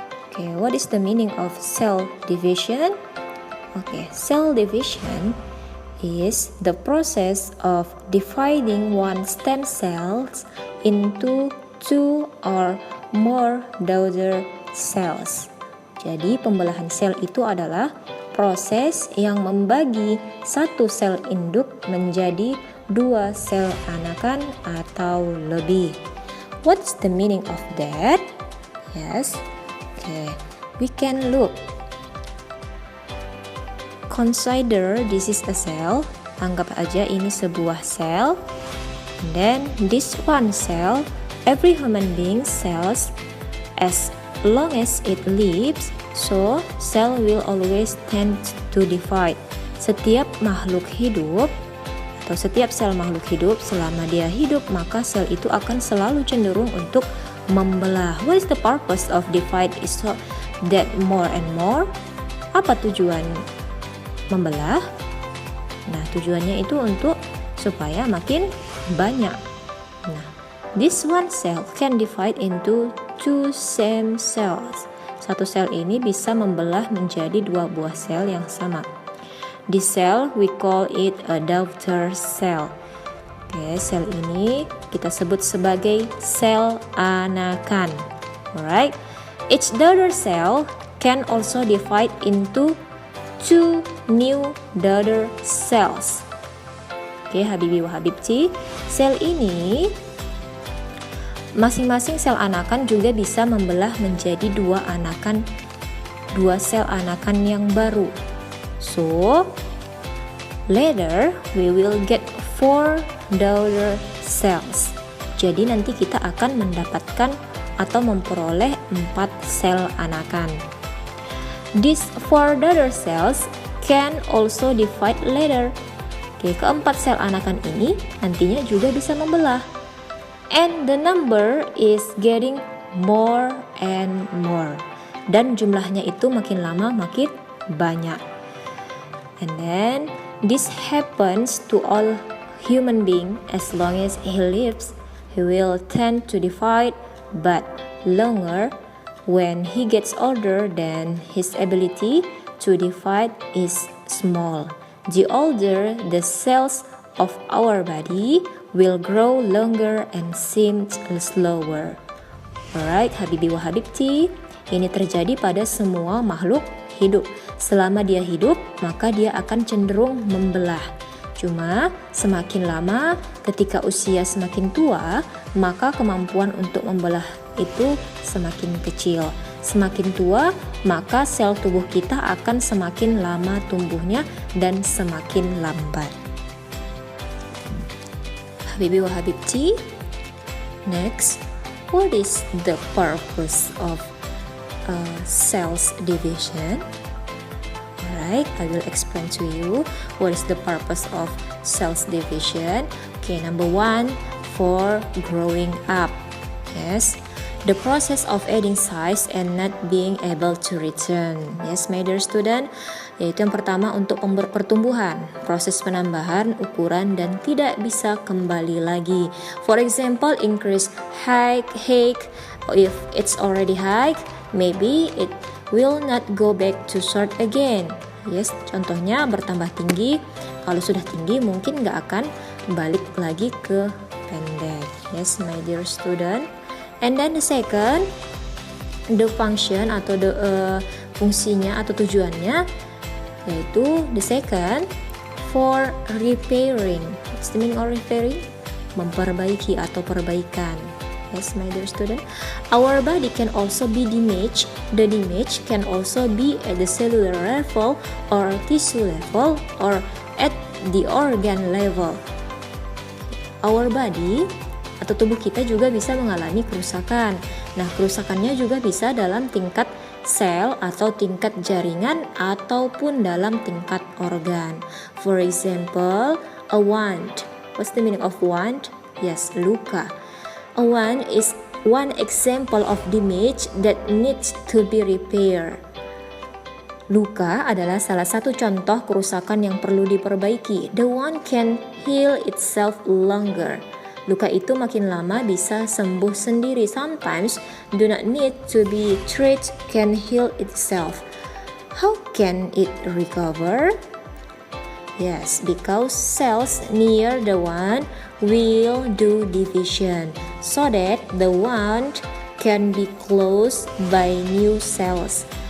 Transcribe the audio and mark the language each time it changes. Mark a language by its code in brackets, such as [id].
[en] Okay, what is the meaning of cell division? Okay, cell division is the process of dividing one stem cells into two or more daughter cells. [id] Jadi pembelahan sel itu adalah proses yang membagi satu sel induk menjadi dua sel anakan atau lebih. [en] What's the meaning of that? Yes. Okay, we can look. Consider this is a cell. [id] Anggap aja ini sebuah sel. [en] And then this one cell, every human being cells as long as it lives, so cell will always tend to divide. [id] Setiap makhluk hidup atau setiap sel makhluk hidup selama dia hidup, maka sel itu akan selalu cenderung untuk membelah. [en] What is the purpose of divide? Is so that more and more? [id] Apa tujuan membelah? Nah, tujuannya itu untuk supaya makin banyak. [en] Nah, this one cell can divide into two same cells. [id] Satu sel ini bisa membelah menjadi dua buah sel yang sama. [en] This cell we call it a daughter cell. [id] Oke, sel ini kita sebut sebagai sel anakan. [en] Alright, each daughter cell can also divide into two new daughter cells. [id] Oke, [ar] habibi wa habibti, [id] sel ini masing-masing sel anakan juga bisa membelah menjadi dua sel anakan yang baru. [en] So, later we will get 4 daughter cells. [id] Jadi nanti kita akan mendapatkan atau memperoleh 4 sel anakan. [en] These 4 daughter cells can also divide later. [id] Oke, keempat sel anakan ini nantinya juga bisa membelah. [en] And the number is getting more and more. [id] Dan jumlahnya itu makin lama makin banyak. [en] And then this happens to all human being as long as he lives. He will tend to divide, but longer when he gets older, then his ability to divide is small. The older the cells of our body will grow longer and seem slower. [id] Alright, [ar] habibi wa habibti, [id] ini terjadi pada semua makhluk hidup. Selama dia hidup, maka dia akan cenderung membelah. Cuma semakin lama ketika usia semakin tua, maka kemampuan untuk membelah itu semakin kecil. Semakin tua, maka sel tubuh kita akan semakin lama tumbuhnya dan semakin lambat. [ar] Habibi wa Habibti, [en] next, what is the purpose of cells division? Alright, I will explain to you what is the purpose of cells division. Okay, number 1, for growing up. Yes, the process of adding size and not being able to return. Yes, my dear student, [id] yaitu yang pertama untuk pertumbuhan, proses penambahan ukuran dan tidak bisa kembali lagi. [en] For example, increase height. If it's already high, maybe it will not go back to short again. [id] Yes, contohnya bertambah tinggi. Kalau sudah tinggi mungkin nggak akan balik lagi ke pendek. [en] Yes, my dear student. And then the second, the function atau the [id] fungsinya atau tujuannya, yaitu [en] the second, for repairing. What's the meaning of repairing? [id] Memperbaiki atau perbaikan. [en] Yes, my dear student. Our body can also be damaged. The damage can also be at the cellular level or tissue level or at the organ level. Our body [id] atau tubuh kita juga bisa mengalami kerusakan. Nah, kerusakannya juga bisa dalam tingkat sel atau tingkat jaringan ataupun dalam tingkat organ. [en] For example, a wound. What's the meaning of wound? Yes, luka. A wound is one example of damage that needs to be repaired. [id] Luka adalah salah satu contoh kerusakan yang perlu diperbaiki. [en] The wound can heal itself longer. [id] Luka itu makin lama bisa sembuh sendiri. [en] Sometimes do not need to be treated, can heal itself. How can it recover? Yes, because cells near the wound will do division so that the wound can be closed by new cells.